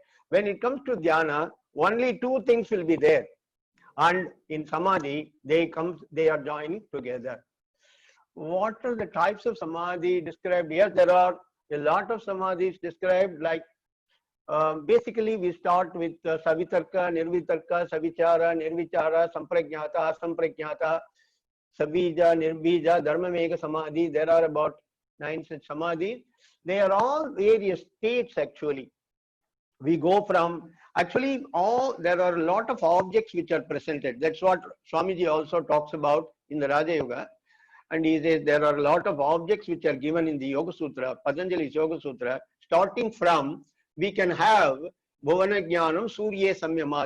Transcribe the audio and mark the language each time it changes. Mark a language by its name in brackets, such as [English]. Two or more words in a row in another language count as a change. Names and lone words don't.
[English] When it comes to Dhyana, only two things will be there. And in Samadhi, they are joined together. What are the types of Samadhi described here? There are a lot of Samadhis described, like basically we start with Savitarka, Nirvitarka, Savichara, Nirvichara, Sampragnata, Asampragnata, Sabija, Nirbija, Dharmamega Samadhi. There are about 9 such Samadhis. They are all various states actually. We go from, actually there are a lot of objects which are presented. That's what Swamiji also talks about in the Raja Yoga. And he says there are a lot of objects which are given in the Yoga Sutra, Patanjali's Yoga Sutra, starting from, we can have [Sanskrit] भावना ज्ञानम् सूर्य संयमात्.